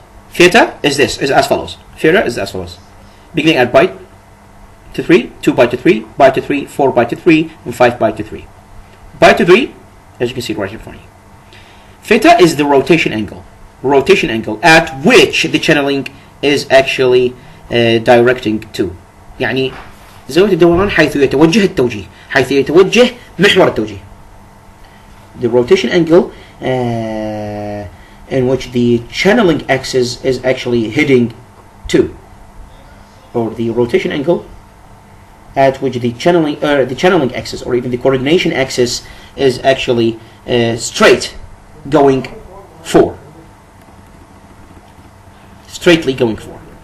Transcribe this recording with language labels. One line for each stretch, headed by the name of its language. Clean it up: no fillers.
English: Theta is this, is as follows. Theta is as follows. Beginning at byte to 3, 2 byte to 3, byte to 3, 4 byte to 3, and 5 byte to 3. Byte to 3, as you can see right here in front of you. Theta is the rotation angle at which the channeling is actually directing to.
Arabic: يعني زاوية الدوران حيث يتوجه التوجيه, حيث يتوجه محور التوجيه.
English: The rotation angle in which the channeling axis is actually heading to, or the rotation angle at which the channeling axis or even the coordination axis is actually straight going for, straightly going for.